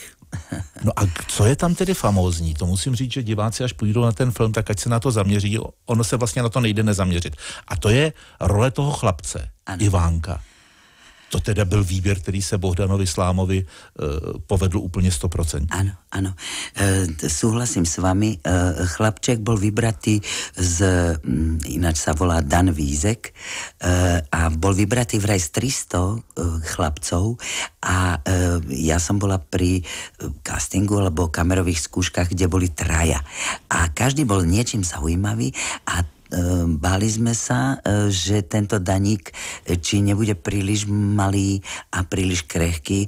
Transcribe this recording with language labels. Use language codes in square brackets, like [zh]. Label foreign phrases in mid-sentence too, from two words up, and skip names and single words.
[cs] No a co je tam tedy famózní? To musím říct, že diváci, až půjdou na ten film, tak ať se na to zaměří. Ono se vlastně na to nejde nezaměřit. A to je role toho chlapce, ano. Ivánka. To teda byl výběr, který se Bohdanovi Slámovi povedl úplně 100%. [sk] Áno. Súhlasím s vami. Chlapček bol vybratý ináč sa volá Dan Vízek a bol vybratý vraj z 300 chlapcov a ja som bola pri castingu alebo kamerových skúškach, kde boli 3 a každý bol niečím zaujímavý a báli sme sa, že tento Daník či nebude príliš malý a príliš krehký.